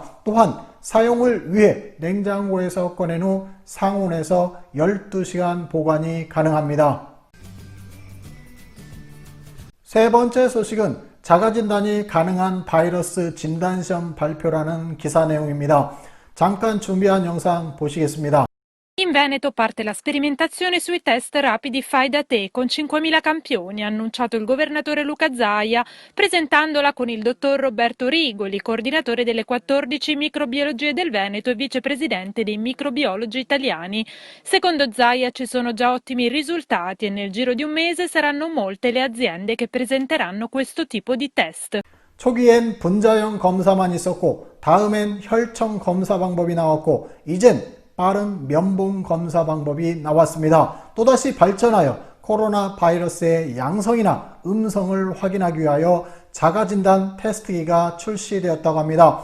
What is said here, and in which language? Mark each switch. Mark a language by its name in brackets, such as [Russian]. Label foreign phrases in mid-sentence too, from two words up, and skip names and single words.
[Korean] 또한 사용을 위해 냉장고에서 꺼낸 후 상온에서 12시간 보관이 가능합니다. 세 번째 소식은 자가진단이 가능한 바이러스 진단시험 발표라는 기사 내용입니다. 잠깐 준비한 영상 보시겠습니다. [Italian] In Veneto parte la sperimentazione sui test rapidi fai da te con 5.000 campioni, ha annunciato il governatore Luca Zaia, presentandola con il dottor Roberto Rigoli, coordinatore delle 14 microbiologie del Veneto e vicepresidente dei microbiologi italiani. Secondo Zaia ci sono già ottimi risultati e nel giro di un mese saranno molte le aziende che presenteranno questo tipo di test. [Korean] 초기엔 분자형 검사만 있었고 다음엔 혈청 검사 방법이 나왔고 이젠 빠른 면봉 검사 방법이 나왔습니다. 또다시 발전하여 코로나 바이러스의 양성이나 음성을 확인하기 위하여 자가진단 테스트기가 출시되었다고 합니다.